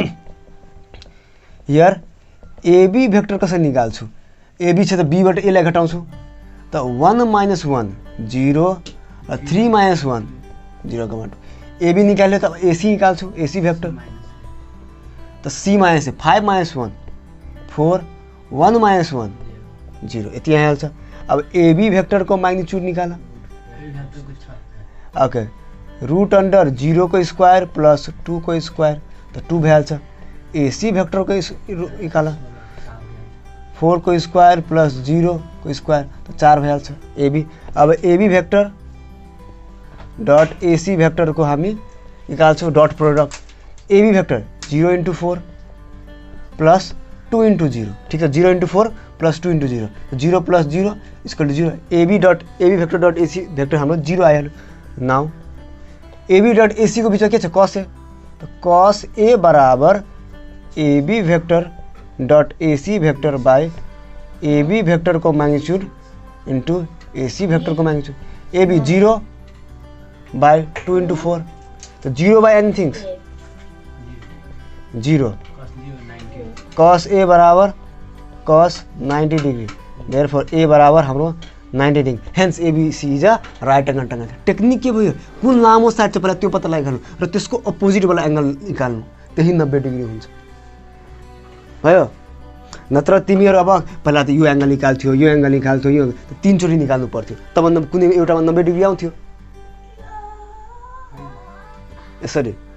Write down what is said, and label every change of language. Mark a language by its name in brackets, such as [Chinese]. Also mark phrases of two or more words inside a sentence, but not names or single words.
[English] here AB vector [Nepali] कसरी निकाल्छु एबी छ त बीबाट एलाई घटाउँछु त 1 - 1 0 र 3 - 1 0 को बाट एबी निकाल्यो त एसी निकाल्छु [English] AC vector [Nepali] त [English] C minus [Nepali] 5 - 1 4 1 - 1 0 यति आइहाल्छ। अब एबी भेक्टरको म्याग्निट्युड निकाल। [English] OK root under [Nepali] 0 को [English] square plus [Nepali] 2 को स्क्वायर त 2 भइहाल्छ। एसी भेक्टरको निकाल 4 को [English] square plus [Nepali] 0 को स्क्वायर तो 4 भइहाल्छ एबी। अब [English] AB vector dot AC vector [Nepali] को हामी निकाल्छौँ [English] dot product AB vector [Nepali] 0 × 4 प्लस 2 × 0 ठीक छ 0 × 4 प्लस 2 × 0 0 प्लस 0 [English] equal to [Nepali] 0 [English] AB vector dot AC vector [Nepali] हाम्रो 0 आइहाल्यो। [English] now AB dot AC [Nepali] को बिचमा के छ कस ए त कस ए बराबर [English] AB vector dot AC vector by AB vector [Nepali] को [English] magnitude into AC vector [Nepali] को [English] magnitude AB [Nepali] 0 बाई 2 × 4 तो 0 [English] by anything 0 cos A बराबर cos 90 degree therefore A [Nepali] बराबर हाम्रो [English] 90 degree hence ABC is a right angle triangle. [Nepali] टेक्निक के भयो कुन लामो साइड छ पहिला त्यो पत्ता लगाइहाल्नु र त्यसको अपोजिट वाला एंगल निकाल्नु त्यही 90 डिग्री हुन्छ भयो। नत्र तिमीहरु अब पहिला त यो एंगल निकाल्थ्यो यो एंगल निकाल्थ्यो यो तीन चोटी निकाल्नु पर्थ्यो तब कुनै एउटामा 90 डिग्री आउँथ्यो यसरी।